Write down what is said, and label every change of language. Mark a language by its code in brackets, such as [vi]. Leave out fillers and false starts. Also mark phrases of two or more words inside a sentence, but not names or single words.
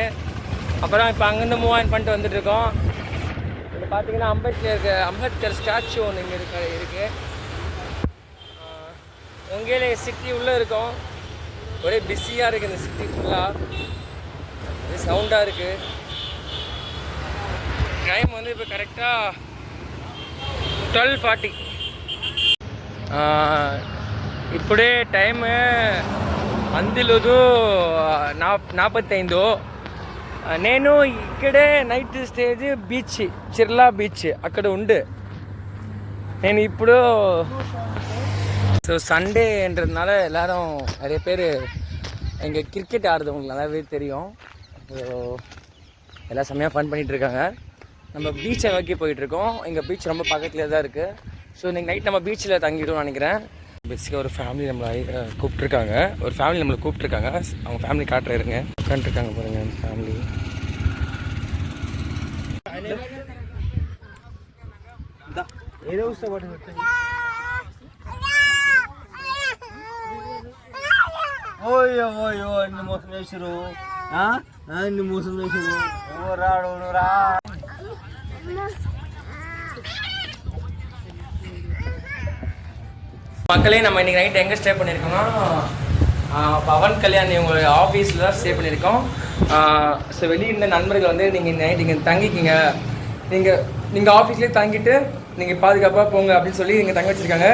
[ta] அப்புறம் இப்போ அங்கேருந்து [en] move on [ta] பண்ணிட்டு வந்துட்டுருக்கோம். இது பார்த்தீங்கன்னா அம்பேத்கர் ஸ்டாச்சு ஒன்று இங்கே இருக்குது. உங்களே சிட்டி உள்ளே இருக்கும், ஒரே பிஸியாக இருக்குது இந்த சிட்டி ஃபுல்லாக, ஒரே சவுண்டாக இருக்குது. டைம் வந்து இப்போ கரெக்டாக 12:40. [te] ఇప్పుడే టైం 11:45. నేను ఇక్కడే [en] night stage beach, [te] చిర్లా బీచ్ అక్కడ ఉండు నేను ఇప్పుడు. [ta] ஸோ சண்டேன்றதுனால எல்லோரும் நிறைய பேர் இங்கே கிரிக்கெட் ஆடுறது உங்களுக்கு நல்லாவே தெரியும். ஸோ எல்லாம் செம்மையாக ஃபன் பண்ணிகிட்ருக்காங்க. நம்ம பீச்சை நோக்கி போயிட்டுருக்கோம். எங்கள் பீச் ரொம்ப பக்கத்துலேயே தான் இருக்குது. ஸோ இன்றைக்கி நைட் நம்ம பீச்சில் தங்கிடுவோம்னு நினைக்கிறேன். பேசிக்காக ஒரு ஃபேமிலி நம்மளை கூப்பிட்ருக்காங்க, அவங்க ஃபேமிலி காட்டுறாருங்க. உட்காந்துருக்காங்க பாருங்கள் அந்த ஃபேமிலி. [te] ఏదో ఓయో ఓయో అన్ని మోసం చేసారు, అన్ని మోసం చేసారు. రాడు రా. [ta] மக்களே, நம்ம இன்றைக்கி நைட் எங்கே ஸ்டே பண்ணியிருக்கோம்னா பவன் கல்யாண் இவங்க ஆஃபீஸில் தான் ஸ்டே பண்ணியிருக்கோம். ஸோ வெளியே இருந்த நண்பர்கள் வந்து நீங்கள் நைட் இங்கே தங்கிக்கிங்க, நீங்கள் ஆஃபீஸ்லேயே தங்கிட்டு நீங்கள் பாதுகாப்பாக போங்க அப்படின்னு சொல்லி இங்கே தங்க வச்சுருக்காங்க.